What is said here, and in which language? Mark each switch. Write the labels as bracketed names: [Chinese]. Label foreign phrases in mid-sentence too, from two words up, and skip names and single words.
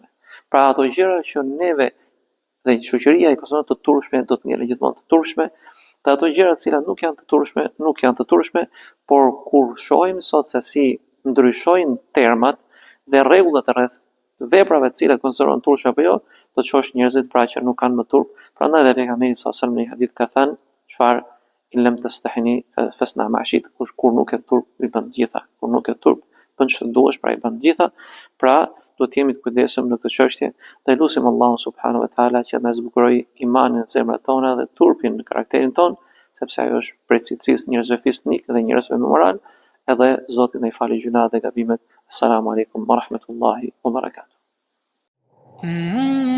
[Albanian] Pra ato gjëra që neve dhe shoqëria i konsideron të turpshme do të ngelen gjithmonë të turpshme, dhe ato gjëra të cilat nuk janë të turpshme, por kur shohim sot se si ndryshojnë termat dhe rregullat rreth veprave të cilat konsiderohen turpshme apo jo, do të shohësh njerëzit pra që nuk kanë më turp. Prandaj dhe pejgamberi [Arabic] صلى الله عليه وسلم [Albanian] në një hadith ka thënë çfarë: [Arabic] "إن لم تستحي فاصنع ما شئت." [Albanian] Kur nuk e turp i bën gjitha, kur nuk e turp bën çfarë duash, pra i bën gjitha. Pra do të jemi të kujdesshëm në këtë çështje, dhe lutim Allahun [Arabic] سبحانه وتعالى [Albanian] që na zbukuroj imanin në zemrat tona dhe turpin në karakterin ton, sepse ajo është prej cilësisë njerëzve fisnik dhe njerëzve me moral. Edhe Zoti na i falë gjunat dhe gabimet. [Arabic] السلام عليكم ورحمة الله وبركاته.